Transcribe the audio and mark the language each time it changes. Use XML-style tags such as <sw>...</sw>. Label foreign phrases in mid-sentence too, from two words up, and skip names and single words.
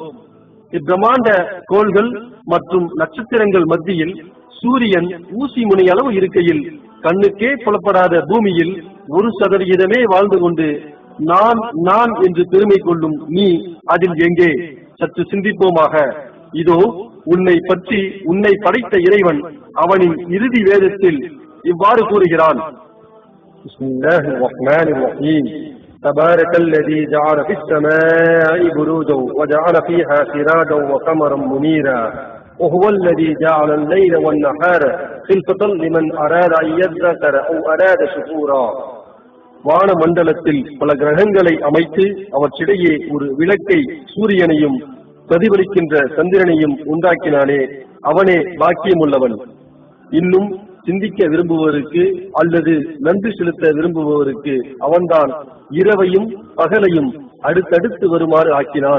<ta>இப்பிரமாண்ட கோள்கள் மற்றும் நட்சத்திரங்கள் மத்தியில் சூரியன் ஊசி முனையளவு இருக்கையில் கண்ணுக்கே புலப்படாத பூமியில் 1% வாழ்ந்து கொண்டு நான் என்று பெருமை கொள்ளும் நீ அதில் எங்கே? சற்று சிந்திப்போமாக. இதோ உன்னை பற்றி உன்னை படைத்த இறைவன் அவனின் இறுதி வேதத்தில் இவ்வாறு கூறுகிறான்.</ta> <ar>بسم الله الرحمن الرحيم. تبارك الذي جعل في السماء بروجا وجعل فيها سراجا وقمرا منيرا وهو الذي جعل الليل والنهار خلفة لمن أراد أن يذكر أو أراد شكورا.</ar> <ta>வான மண்டலத்தில் பல கிரகங்களை அமைத்து அவற்றிடையே ஒரு விளக்கை, சூரியனையும் பிரதிபலிக்கின்ற சந்திரனையும் உண்டாக்கினானே, அவனே பாக்கியமுள்ளவன். இன்னும் சிந்திக்க விரும்புவதற்கு அல்லது நன்றி செலுத்த விரும்புபவருக்கு அவன்தான் இரவையும் பகலையும் அடுத்தடுத்து வருமாறு ஆக்கினான்.</ta>